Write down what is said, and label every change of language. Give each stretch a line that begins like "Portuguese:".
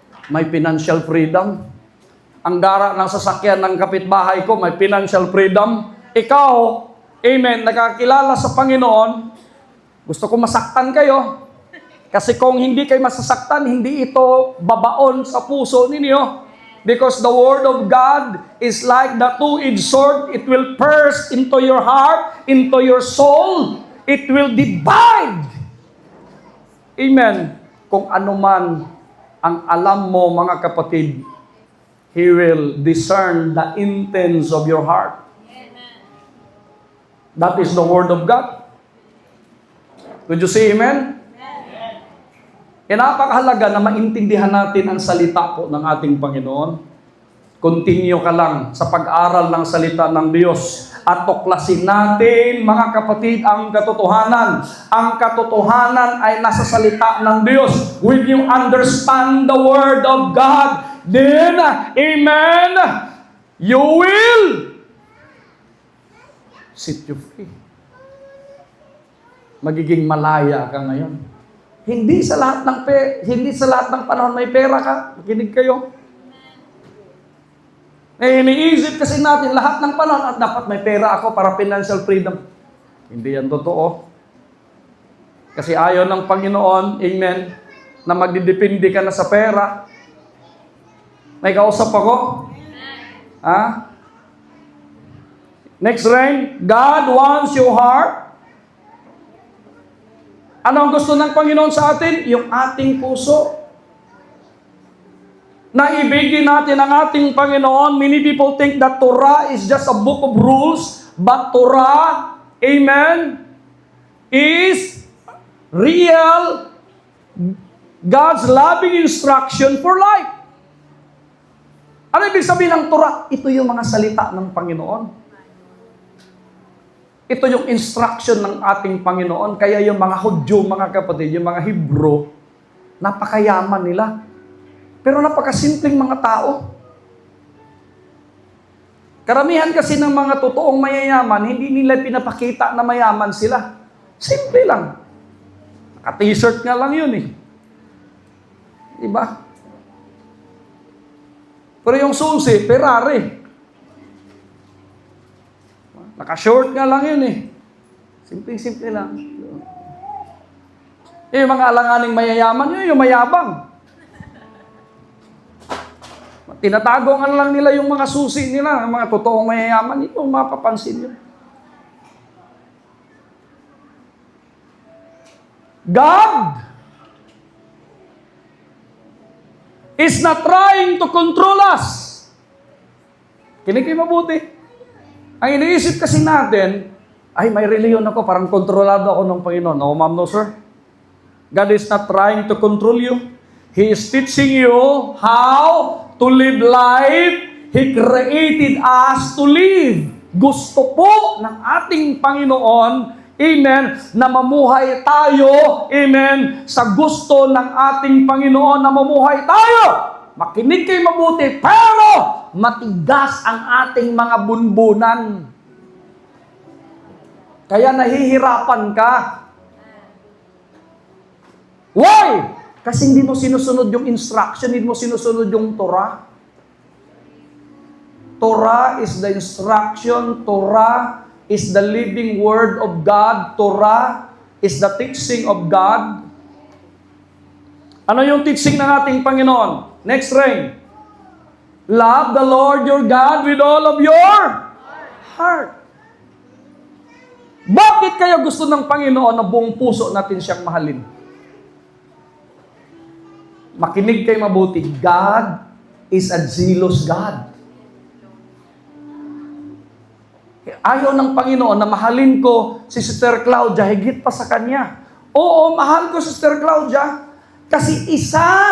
Filipino: May financial freedom. Ang gara ng sasakyan ng kapitbahay ko, may financial freedom. Ikaw, amen, nakakilala sa Panginoon, gusto ko masaktan kayo. Kasi kung hindi kayo masasaktan, hindi ito babaon sa puso ninyo.
English: Because the Word of God is like the two-edged sword. It will pierce into your heart, into your soul. It will divide. Amen.
Filipino: Kung ano man ang alam mo, mga kapatid,
English: He will discern the intents of your heart. That is the Word of God. Would you say amen?
Filipino: Kaya napakahalaga na maintindihan natin ang salita po ng ating Panginoon. Continue ka lang sa pag-aral ng salita ng Diyos at tuklasin natin, mga kapatid, ang katotohanan. Ang katotohanan ay nasa salita ng Diyos.
English: When you understand the Word of God, then, amen, you will set you free.
Filipino: Magiging malaya ka ngayon. Hindi sa lahat ng panahon may pera ka. Makinig kayo. Iniisip kasi natin lahat ng panahon at dapat may pera ako para financial freedom. Hindi yan totoo. Kasi ayaw ng Panginoon, amen, na magdidepende ka na sa pera. May kausap ako? Ha?
English: Next line, God wants your heart.
Filipino: Ano ang gusto ng Panginoon sa atin? Yung ating puso. Naibigin natin ang ating Panginoon.
English: Many people think that Torah is just a book of rules, but Torah, amen, is real God's loving instruction for life.
Filipino: Ano ibig sabihin ng Torah? Ito yung mga salita ng Panginoon. Ito yung instruction ng ating Panginoon. Kaya yung mga Hudyo, mga kapatid, yung mga Hebrew, napakayaman nila. Pero napakasimpleng mga tao. Karamihan kasi ng mga totoong mayayaman, hindi nila pinapakita na mayaman sila. Simple lang. Naka-t-shirt nga lang yun eh. Diba? Pero yung susi, Ferrari. Naka-short nga lang yun eh. Simple-simple lang. Yung mga alanganing mayayaman, yun yung mayabang. Tinatago nga lang nila yung mga susi nila, yung mga totoong mayayaman, ito mapapansin nyo.
English: God is not trying to control us.
Filipino: Kinig kayo mabuti. Ang iniisip kasi natin, ay may reliyon ako, parang kontrolado ako ng Panginoon.
English: No, ma'am, no, sir. God is not trying to control you. He is teaching you how to live life. He created us to live.
Filipino: Gusto po ng ating Panginoon, amen, na mamuhay tayo, amen, sa gusto ng ating Panginoon na mamuhay tayo. Makinig kayo mabuti, pero matigas ang ating mga bunbunan. Kaya nahihirapan ka.
English: Why?
Filipino: Kasi hindi mo sinusunod yung instruction, hindi mo sinusunod yung Torah.
English: Torah is the instruction, Torah is the living word of God, Torah is the teaching of God.
Filipino: Ano yung teaching ng ating Panginoon?
English: Next ring. Love the Lord your God with all of your heart.
Filipino: Bakit kaya gusto ng Panginoon na buong puso natin siyang mahalin? Makinig kayo mabuti.
English: God is a zealous God.
Filipino: Ayaw ng Panginoon na mahalin ko si Sister Claudia higit pa sa kanya. Oo, mahal ko si Sister Claudia kasi isa